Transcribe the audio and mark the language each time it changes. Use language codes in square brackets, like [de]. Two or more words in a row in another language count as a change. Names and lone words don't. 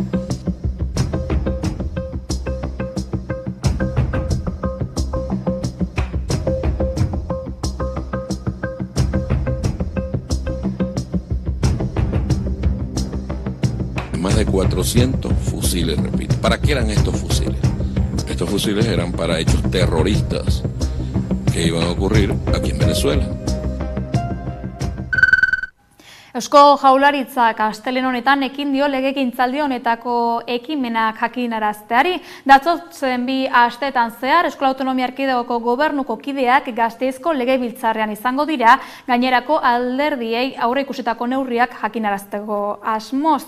[es] Más de 400 fusiles, repito. ¿Para qué eran estos fusiles? Estos fusiles eran para hechos terroristas que iban a ocurrir aquí en Venezuela. [eu] Eusko Jaurlaritzak astelehen honetan ekin dio legegintzaldi honetako ekimenak jakinarazteari. Datozen 2 asteetan zehar Eskola Autonomia Erkidegoko gobernuko kideak Gasteizko Legebiltzarrean izango dira, gainerako alderdiei aurreikusitako neurriak jakinarazteko asmoz.